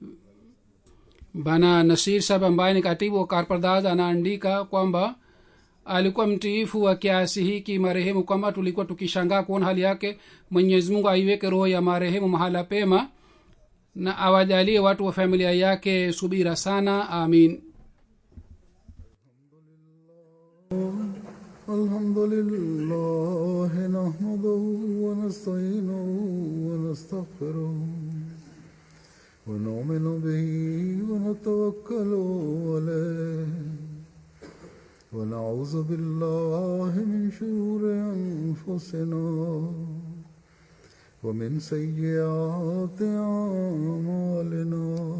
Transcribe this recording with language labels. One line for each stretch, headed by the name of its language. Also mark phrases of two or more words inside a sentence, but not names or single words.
Swahili: bana Nasir Sahab ambaye ni katibu wa Karpardaz anaandika kwamba alikuwa mtiifu wa kiasi hiki marehemu kwamba tulikuwa tukishangaa kuona hali yake. Mwenyezi Mungu aiweke roho ya marehemu mahala pema na awajalie watu wa familia yake subira sana. Amin.
Arabic: الحمد لله نحمده ونستعينه ونستغفره ونؤمن به ونتوكل عليه ونعوذ بالله من شرور أنفسنا ومن سيئات أعمالنا.